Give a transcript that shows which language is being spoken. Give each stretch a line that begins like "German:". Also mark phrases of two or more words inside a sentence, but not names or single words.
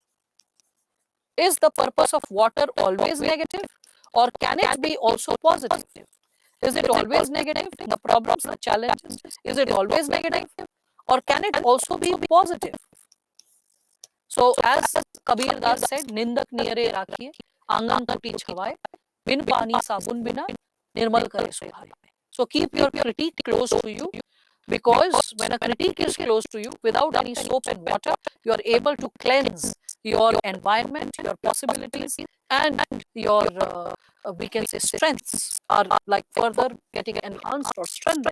English: Is the purpose of water always negative, or can it be also positive? Is it always negative? The problems, the challenges, is it always negative, or can it also be positive? So as Kabir Das said,
Hindi: निंदक नियरे रखिये, आंगन टुटी छवाये, बिन पानी साबुन बिना, निर्मल करे सुधारे.
English: So keep your critique close to you, because when a critique is close to you, without any soap and water, you are able to cleanse your environment, your possibilities, and your we can say strengths are like further getting enhanced or strengthened.